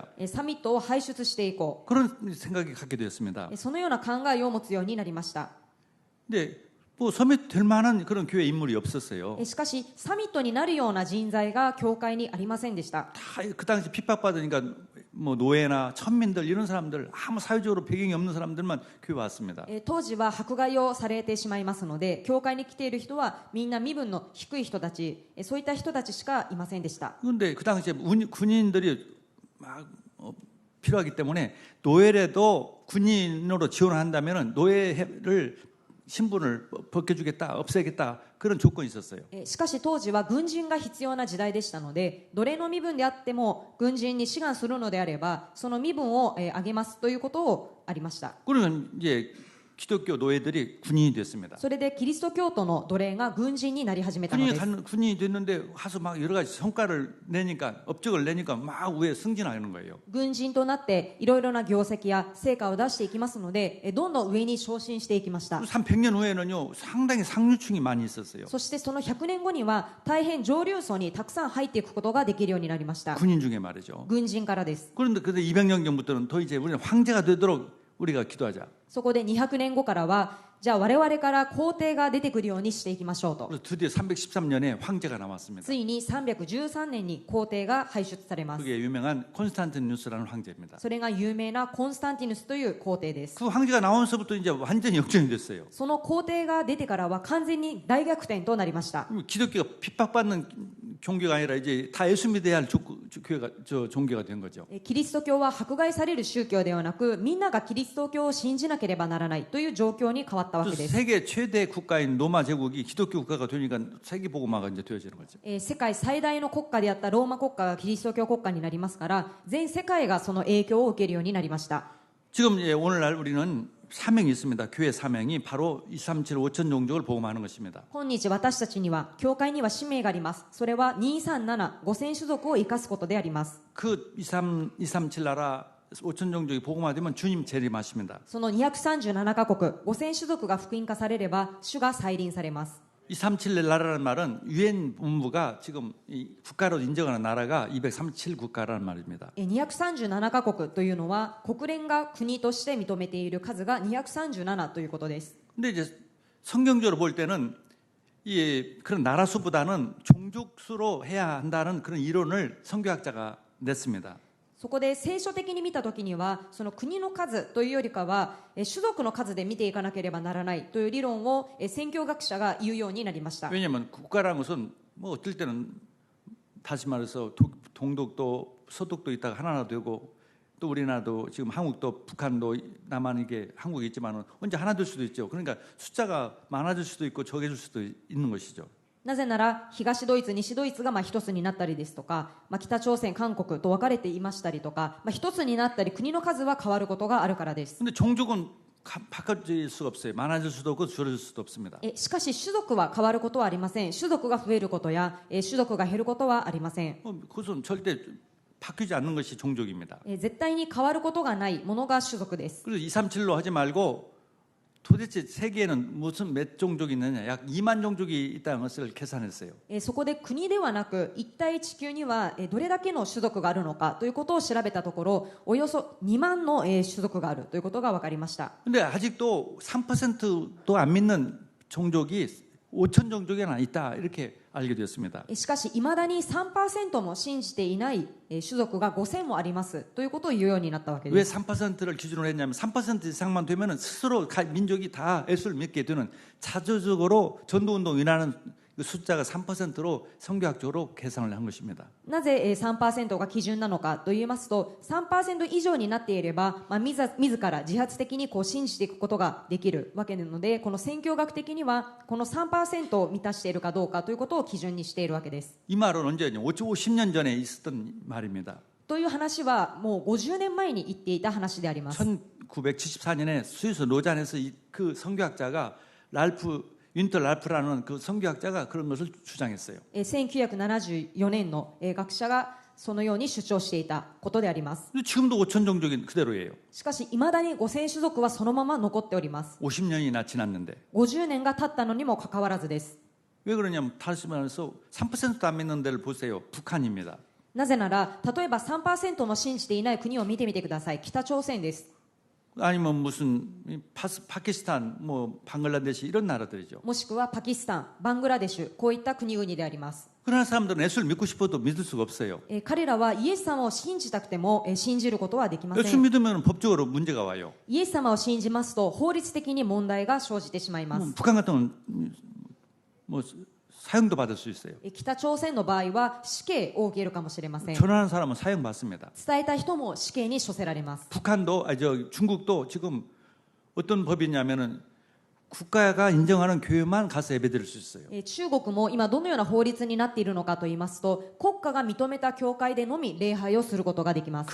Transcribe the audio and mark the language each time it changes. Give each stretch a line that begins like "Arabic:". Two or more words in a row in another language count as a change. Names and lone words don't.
Japanese: サミットを輩出していこう。
Korean: 그런 생각이 갖게 되었습니다.
Japanese: そのような考えを持つようになりました。
Korean: 근데 뭐 서밋 될 만한 그런 교회 인물이 없었어요.
Japanese: しかしサミットになるような人材が教会にありませんでした。
Korean: 다 그 당시 핍박받으니까 뭐 노예나 천민들 이런 사람들 아무 사회적으로 배경이 없는 사람들만 교회 왔습니다.
Japanese: 当時は迫害をされてしまいますので教会に来ている人はみんな身分の低い人たちそういった人たちしかいませんでした。
Korean: 그런데 그 당시에 군인들이 막 필요하기 때문에 노예라도 군인으로 지원한다면 노예를 신분을 벗겨주겠다, 없애겠다 그런 조건이 있었어요.
Japanese: しかし当時は軍人が必要な時代でしたので奴隷の身分であっても軍人に志願するのであればその身分を上げますということをありました。
Korean: 그러면 이제 기독교 노예들이 군인이 됐습니다.
Japanese: それでキリスト教徒の奴隷が軍人になり始めたのです。
Korean: 군인이 됐는데 와서 막 여러 가지 성과를 내니까 업적을 내니까 막 위에 승진하는 거예요.
Japanese: 軍人となっていろいろな業績や成果を出していきますのでどんどん上に昇進していきました。
Korean: 100년 후에는요 상당히 상류층이 많이 있었어요.
Japanese: そしてその100年後には大変上流層にたくさん入っていくことができるようになりました。
Korean: 군인 중에 말이죠.
Japanese: 軍人からです。
Korean: 그런데 200년 전부터는 더 이제 우리는 황제가 되도록 우리가 기도하자.
Japanese: そこで200年後からはじゃあ我々から皇帝が出てくるようにしていきましょうと。
Korean: 그래서 드디어 313년에 황제가 나왔습니다.
Japanese: ついに313年に皇帝が輩出されます。
Korean: 그게 유명한 콘스탄티누스라는 황제입니다.
Japanese: それが有名なコンスタンティヌスという皇帝です。
Korean: 그 황제가 나오면서부터 이제 완전히 역전이 됐어요.
Japanese: その皇帝が出てからは完全に大逆転となりました。
Korean: 기독교가 핍박받는 종교가 아니라 이제 다 예수 믿어야 할 교회가 종교가 된 거죠.
Japanese: キリスト教は迫害される宗教ではなくみんながキリスト教を信じなければならないという状況に変わったわけです。
Korean: 세계 최대 국가인 로마 제국이 기독교 국가가 되니까 세계 복음화가 이제 되어지는 거죠.
Japanese: 世界最大の国家であったローマ国家がキリスト教国家になりますから全世界がその影響を受けるようになりました。
Korean: 지금 오늘날 우리는 사명이 있습니다. 교회 사명이 바로 237 5천 종족을 복음하는 것입니다.
Japanese: 今日私たちには教会には使命があります。それは237、5000種族を生かすことであります。
Korean: 그 237 나라 5천 종족이 복음화되면 주님 재림하십니다.
Japanese: その237カ国、5000種族が福音化されれば主が再臨されます。
Korean: 237 나라라는 말은 유엔 본부가 지금 이 국가로 인정하는 나라가 237 국가라는 말입니다.
Japanese: 237 カ国というのは国連が国として認めている数が237ということです。
Korean: 근데 이제 성경적으로 볼 때는 이 그런 나라 수보다는 종족 수로 해야 한다는 그런 이론을 선교학자가 냈습니다.
Japanese: そこで聖書的に見たときにはその国の数というよりかは種族の数で見ていかなければならないという理論を宣教学者が言うようになりました。
Korean: 왜냐하면 국가라는 것은 뭐 어떨 때는 다시 말해서 동독도 서독도 있다가 하나가 되고 또 우리나라도 지금 한국도 북한도 남한 이게 한국이 있지만은 언제 하나 될 수도 있죠. 그러니까 숫자가 많아질 수도 있고 적어질 수도 있는 것이죠.
Japanese: なぜなら東ドイツ、西ドイツが一つになったりですとか、北朝鮮、韓国と分かれていましたりとか、一つになったり国の数は変わることがあるからです。
Korean: 근데 종족은 바꿔질 수가 없어요. 많아질 수도 없고 줄어들 수도 없습니다.
Japanese: しかし種族は変わることはありません。種族が増えることや種族が減ることはありません。
Korean: 그것은 절대 바뀌지 않는 것이 종족입니다.
Japanese: 絶対に変わることがないものが種族です。
Korean: 그래서 237로 하지 말고 도대체 세계에는 무슨 몇 종족이 있느냐, 약 2만 종족이 있다는 것을 계산했어요.
Japanese: そこで国ではなく一体地球にはどれだけの種族があるのかということを調べたところおよそ2万の種族があるということが分かりました。
Korean: 근데 아직도 3%도 안 믿는 종족이 5천 종족에나 있다 이렇게 알게 되었습니다.
Japanese: しかしいまだに 3% も信じていない種族が5000もありますということを言うようになったわけ
Korean: 왜
Japanese: です。
Korean: 3%를 기준으로 했냐면 3% 이상만 되면 스스로 민족이 다 예수를 믿게 되는 자조적으로 전도운동 일하는 숫자가 3%로 성교학적으로 계산을 한 것입니다.
Japanese: なぜ3% が基準なのかと言いますと 3% 以上になっていれば、自ら自発的に信じていくことができるわけなのでこの宣教学的にはこの 3% を満たしているかどうかということを基準にしているわけです。
Korean: 이 말은 언제냐? 50년 전에 있었던 말입니다.
Japanese: という話はもう50年前に言っていた話であります。
Korean: 1974년에 스위스 로잔에서 그 성교학자가 윈터 랄프라는 그 성교학자가 그런 것을 주장했어요.
Japanese: 1974 年の学者がそのように主張していたことであります。
Korean: 지금도 5천 종족이 그대로예요.
Japanese: しかし未だに5000種族はそのまま残っております。
Korean: 50년이나 지났는데
Japanese: 50 年が経ったのにもかかわらずです。
Korean: 왜 그러냐면 다시 말해서 3%도 안 믿는 데를 보세요. 북한입니다.
Japanese: なぜなら例えば 3% も信じていない国を見てみてください。北朝鮮です。
Korean: 아니면 무슨 파키스탄, 뭐 방글라데시 이런 나라들이죠.
Japanese: もしくはパキスタン、バングラデシュ、こういった国々であります。
Korean: 그러나 사람들은 예수를 믿고 싶어도 믿을 수가 없어요.
Japanese: 彼らはイエス様を信じたくても信じることはできませ
Korean: 예수
Japanese: ん。
Korean: 믿으면 법적으로 문제가 와요.
Japanese: イエス様を信じますと法律的に問題が生じてしまいます。
Korean: 북한 같은 경우는 뭐 사형도 받을 수 있어요.
Japanese: 北朝鮮の場合は死刑を受けるかもしれません。
Korean: 전화하는 사람은 사형 받습니다.
Japanese: 伝えた人も死刑に処せられます。
Korean: 북한도 중국도 지금 어떤 법이 있냐면은 국가가 인정하는 교회만 가서 예배드릴 수 있어요.
Japanese: 中国も今どのような法律になっているのかと言いますと国家が認めた教会でのみ礼拝をすることができます。